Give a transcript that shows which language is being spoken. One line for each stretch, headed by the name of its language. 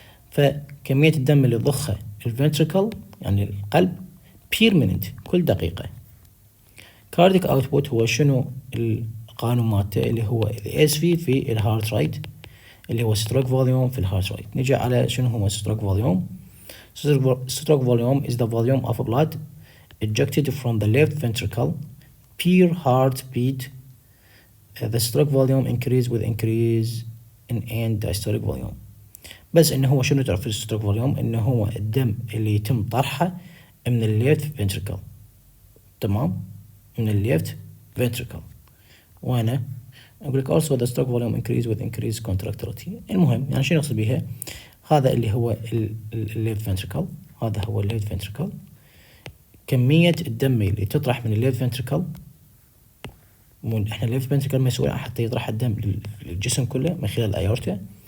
Arabic: فكمية الدم اللي يضخه الفنتريكل يعني القلب per minute كل دقيقة. كارديك اوتبوت هو شنو القانون مالته اللي هو الاس في الهارت ريت، اللي هو ستروك فوليوم في الهارت ريت. نجي على شنو هو ستروك فوليوم.
English: Stroke volume is the volume of blood ejected from the left ventricle per heartbeat. The stroke volume increase with increase in end diastolic volume.
Arabic: بس انه هو شنو تعرف الستروك فوليوم؟ انه هو الدم اللي يتم طرحه من الليفت فنتريكل. تمام، من الليفت فنتريكل. وانا اقول لك
English: also the stroke volume increase with increased contractility.
Arabic: المهم يعني شنو نقصد بيها؟ هذا اللي هو الليفت فنتريكل، هذا هو الليفت فنتريكل. كمية الدم اللي تطرح من الليفت فنتريكل، احنا الليفت فنتريكل مسؤول حتى يطرح الدم للجسم كله من خلال الايورتا.